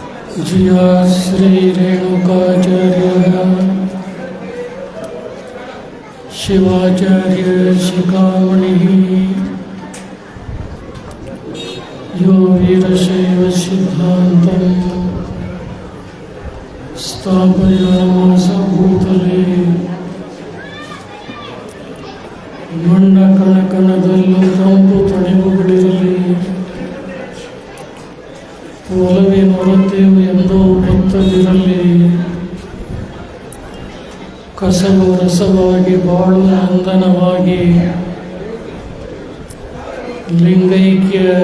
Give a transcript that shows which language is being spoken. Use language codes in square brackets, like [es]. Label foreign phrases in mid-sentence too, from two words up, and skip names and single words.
[sa] जय श्री रेणुकाचार्य शिवाचार्य शिखामणि यो वीरशैव सिद्धान्तं स्थापयामास भूतले [kn] ಮಣ್ಣ ಕಣಕಣದಲ್ಲೂ ತಂಪು ತಣಿವುಗಳಿರಲಿ ಒಲವಿನ ಹೊರತೇವು ಎಂದೋ ಹೊತ್ತಲಿರಲಿ ಕಸವು ರಸವಾಗಿ ಬಾಳು ನಂದನವಾಗಿ ಲಿಂಗೈಕ್ಯ